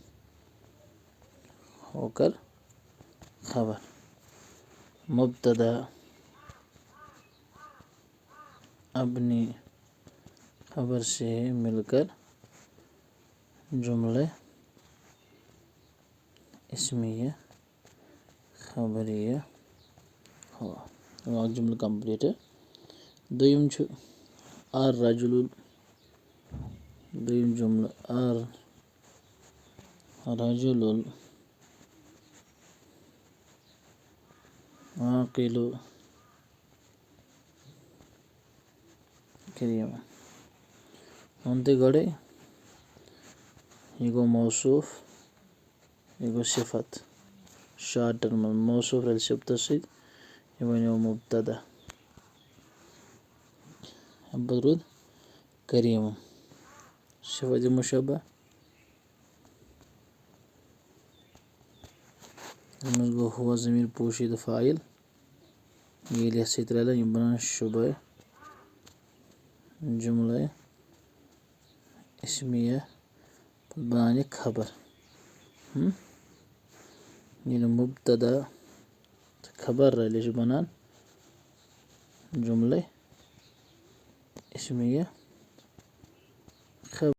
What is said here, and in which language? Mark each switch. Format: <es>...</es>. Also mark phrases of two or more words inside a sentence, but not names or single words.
<ur>ہو کر خبر مبتدا اپنی خبر سے مل کر جملہ اسمیہ خبریہ ہوا جملہ کمپلیٹ</ur> <ks>دوٚیِم چھُ الرجل دوٚیِم جملہ</ks> <ar>الرجل عاقل کریم</ar> <ks>ووٚن تۄہہِ گۄڈَے یہِ گوٚو موصوف یہِ گوٚو صفت</ks> <en>short term</en> <ks>موصوف رلہِ صفتس سۭتۍ یہِ بنیو مبتدا اَمہِ پتہٕ روٗد کریم صفت مشبہ یَتھ منٛز گوٚو ہوا ضمیٖر پوشیٖدہ فاعل ییٚلہِ یَتھ سۭتۍ رلن یِم بنان شُبہ جملہ اسمیہ پتہٕ بنان یہِ خبر ییٚلہِ مبتدا تہٕ خبر رلہِ چھُ بنان جملہ اسمیہ</ks>